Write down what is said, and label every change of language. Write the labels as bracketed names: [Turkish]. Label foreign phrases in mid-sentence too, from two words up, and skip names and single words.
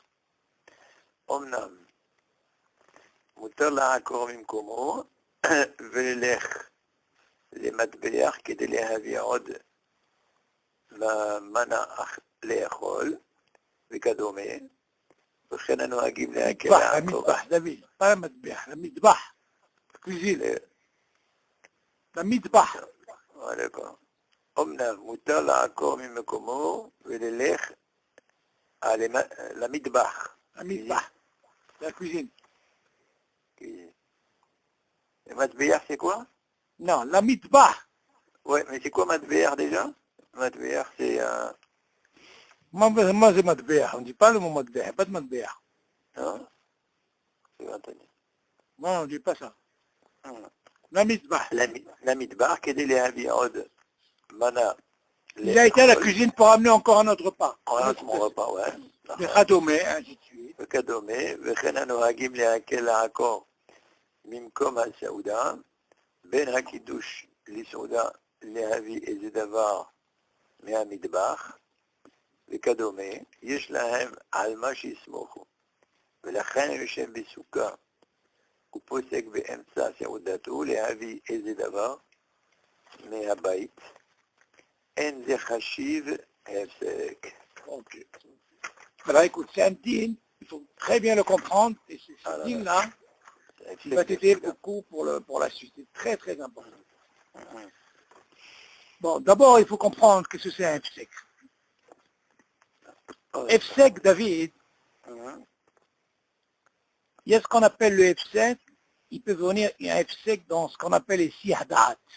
[Hebrew] אמנם, מותר לעקור ממקומו וללך למטבח כדי להביא עוד מנה לאכול וכדומה, וכן הנוהגים להקל לעקור. למטבח, דוד, pas למטבח, למטבח, cuisine. למטבח. אמנם מותר לעקור ממקומו וללך למטבח. למטבח, [French] la cuisine. מטבח c'est quoi? Non, למטבח. Ouais, mais c'est quoi מטבח déjà? מטבח c'est... [Hebrew] מה זה מטבח? [French] On ne dit pas le mot מטבח, pas de מטבח. Non? C'est entendu. Non, on ne dit pas ça. [Hebrew] למטבח. למטבח כדי להביא עוד מנה. [French] Il a été à la cuisine pour amener encore un autre repas. Un autre repas, ouais. וכדומה, ainsi de suite. [Hebrew] וכדומה, וכן הנוהגים להקל לעקור ממקום הסעודה, בין הקידוש לסעודה להביא איזה דבר מהמטבח, וכדומה, יש להם על מה שיסמוכו. ולכן יושב בסוכה, הוא פוסק באמצע סעודתו להביא איזה דבר מהבית. אין זה חשיב הפסק. [French] Ok. Alors écoute, c'est un din, il faut très bien le comprendre, et c'est ce din-là qui va t'aider beaucoup pour la suite. C'est très très important. Bon, d'abord, il faut comprendre que c'est un efsek. Efsek, David, il y a ce qu'on appelle le efsek, il peut venir, il y a un efsek dans ce qu'on appelle les sihdat.